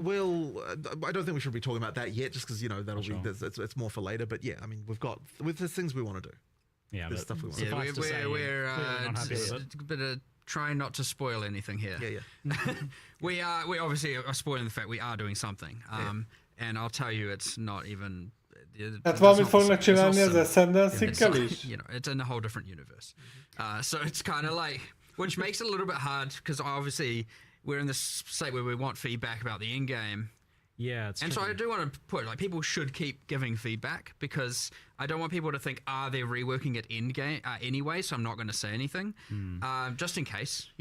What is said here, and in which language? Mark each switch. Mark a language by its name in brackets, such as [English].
[English] Well, I don't think we should be talking about that yet, just because, you know, that'll be it's more for later. But yeah, I mean, there's things we want to do. Yeah, there's stuff we want Yeah, to do. we're not happy with it. a bit of trying not to spoil anything here. Yeah. We obviously are spoiling the fact we are doing something. And I'll tell you, it's not even. [Hungarian] Hát valamit fognak csinálni az Ascendancy-kkel is? [English] You know, it's in a whole different universe. So it's kind of like, which makes it a little bit hard because obviously we're in this state where we want feedback about the end game. Yeah, it's and so I do want to put, like, people should keep giving feedback because I don't want people to think, they're reworking it end game anyway, so I'm not going to say anything, just in case.